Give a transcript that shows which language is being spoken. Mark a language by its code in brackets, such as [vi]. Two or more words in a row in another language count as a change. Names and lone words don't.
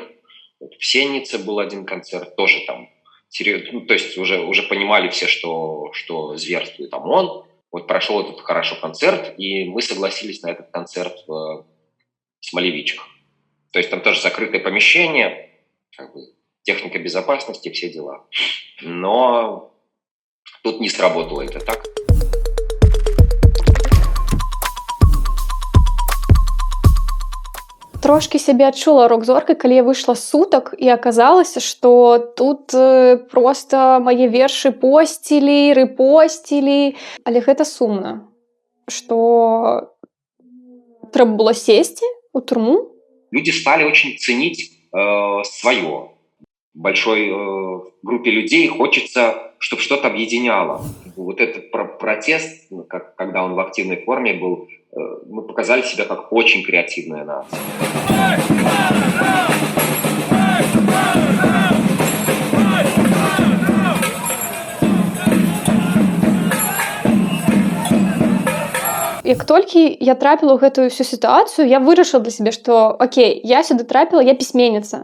[ru] Вот в Сеннице был один концерт, тоже там серьезно, то есть уже понимали все, что зверствует ОМОН. Вот прошел этот хорошо концерт, и мы согласились на этот концерт в Смолевичах. То есть там тоже закрытое помещение, как бы техника безопасности, все дела. Но тут не сработало это так. [be] Трошкі сябе адчула рок-зоркай, калі я выйшла з сутак, і аказалася, што тут проста мае вершы посцілі, рэпосцілі. Але гэта сумна, што трэба было сесці ў турму. [ru] Люди стали очень ценить свое. большой группе людей хочется, чтобы что-то объединяло. Вот этот протест, когда он в активной форме был, мы показали себя как очень креативная нация. [be] Як толькі я трапіла ў гэтую всю сітуацыю, я вырашыла для сябе, што окей, я сюды трапіла, я пісьменніца.